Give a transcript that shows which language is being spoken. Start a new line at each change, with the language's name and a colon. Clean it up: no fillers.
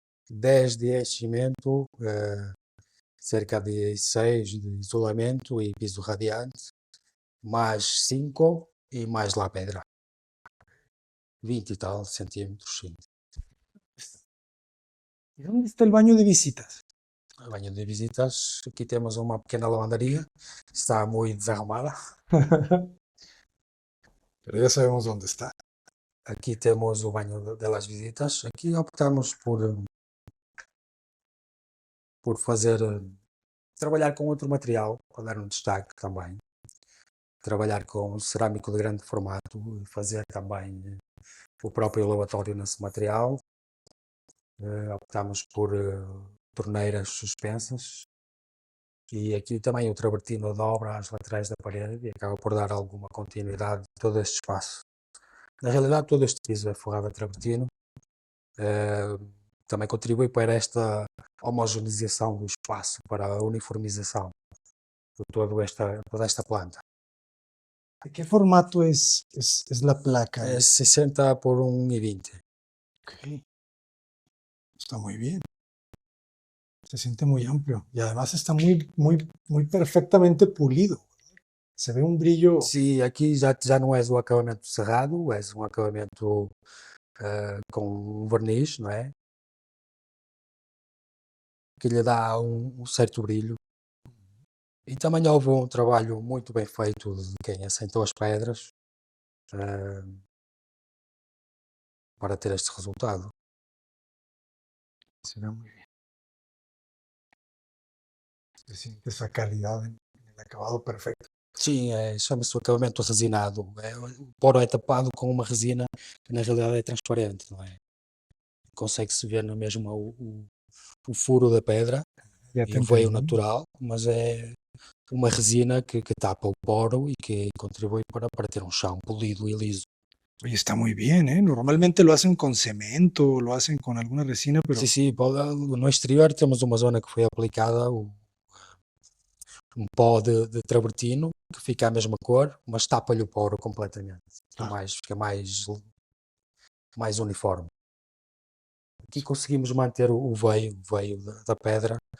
Portuguese: 10 de enchimento, cerca de 6 de isolamento e piso radiante, mais 5 e mais lá pedra. 20 e tal centímetros, sim.
Spanish: ¿Y dónde está el baño de visitas?
Portuguese: O banho de visitas, aqui temos uma pequena lavandaria, está muito desarrumada.
Spanish: Pero ya sabemos dónde está.
Portuguese: Aqui temos o banho das visitas. Aqui optamos por fazer, trabalhar com outro material, para dar um destaque também. trabalhar com cerâmico de grande formato e fazer também o próprio lavatório nesse material. Optámos por torneiras suspensas e aqui também o travertino dobra às laterais da parede e acaba por dar alguma continuidade a todo este espaço. Na realidade, todo este piso é forrado a travertino. Também contribui para esta homogeneização do espaço, para a uniformização de toda esta planta.
Spanish: ¿De qué formato es la placa?
Portuguese: É 60 por 1,20.
Spanish: Ok, está muy bien. Se siente muy amplio y además está muy perfectamente pulido. Se ve un brillo.
Portuguese: Sim, aqui já não és um acabamento cerrado, és um acabamento com verniz, não é? Que lhe dá um certo brilho. E também houve um trabalho muito bem feito de quem assentou as pedras para ter este resultado.
Spanish: Se ve muy bien. Se siente esa calidad en el acabado perfecto.
Portuguese: Sim, chama-se o acabamento resinado. O poro é tapado com uma resina que na realidade é transparente, não é? Consegue-se ver na mesma o furo da pedra
Spanish: Ya
Portuguese: e
Spanish: te
Portuguese: o veio
Spanish: entendí.
Portuguese: natural, mas é uma resina que tapa o poro e que contribui para ter um chão polido e liso.
Spanish: Oye, está muy bien, ¿eh? Normalmente lo hacen con cemento, lo hacen con alguna resina, pero
Portuguese: Sim, no exterior temos uma zona que foi aplicada, um pó de travertino, que fica a mesma cor, mas tapa-lhe o poro completamente. Fica mais uniforme. Aqui conseguimos manter o veio da pedra.